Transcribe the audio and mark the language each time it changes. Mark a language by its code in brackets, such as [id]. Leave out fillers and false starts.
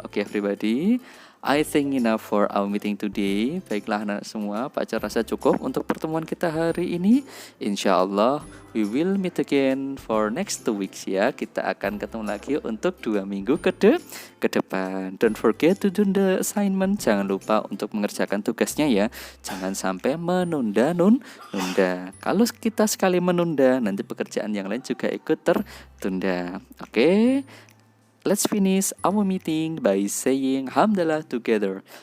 [en] Oke, everybody, I think enough for our meeting today. [id] Baiklah anak semua, Pak Cahyo rasa cukup untuk pertemuan kita hari ini. [en] Insya Allah we will meet again for next 2 weeks ya. [id] Kita akan ketemu lagi untuk 2 minggu ke depan. [en] Don't forget to do the assignment. [id] Jangan lupa untuk mengerjakan tugasnya ya. Jangan sampai menunda. Kalau kita sekali menunda, nanti pekerjaan yang lain juga ikut tertunda. Oke. [en] let's finish our meeting by saying Hamdalah together.